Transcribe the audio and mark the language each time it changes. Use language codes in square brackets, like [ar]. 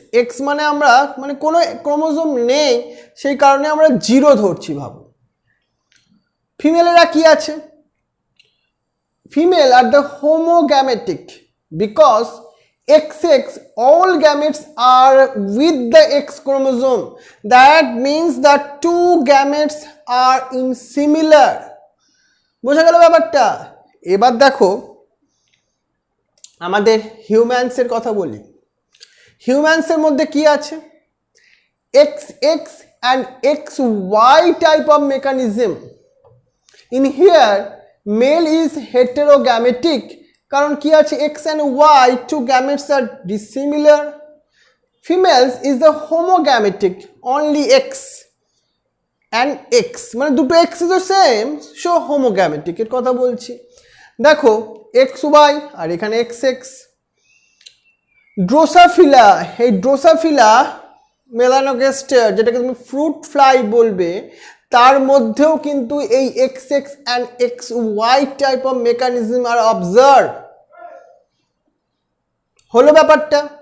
[bn] X মানে আমরা মানে কোনো ক্রোমোজোম নেই, সেই কারণে আমরা 0 ধরছি ভাবো। ফিমেলেরা কি আছে? [en] Female are the homogametic because XX all gametes are with the X chromosome. That means that 2 gametes are in similar. [bn] বোঝা গেল ব্যাপারটা? এবার দেখো আমাদের হিউম্যানসের কথা বলি। হিউম্যানসের মধ্যে কি আছে? [en] XX and XY type of mechanism. In here male is heterogametic [bn] কারণ কি আছে? [en] X and Y 2 gametes are dissimilar. Females is the homogametic, only X and X [bn] মানে দুটো [en] X is the same, so homogametic [bn] এর কথা বলছি। দেখো XY আর এখানে XX। ড্রোসাফিলা, এই ড্রোসাফিলা মেলানোগেস্টার যেটাকে তুমি ফ্রুট ফ্লাই বলবে, তার মধ্যেও কিন্তু এই XX and XY type of mechanism আর observe হলো ব্যাপারটা।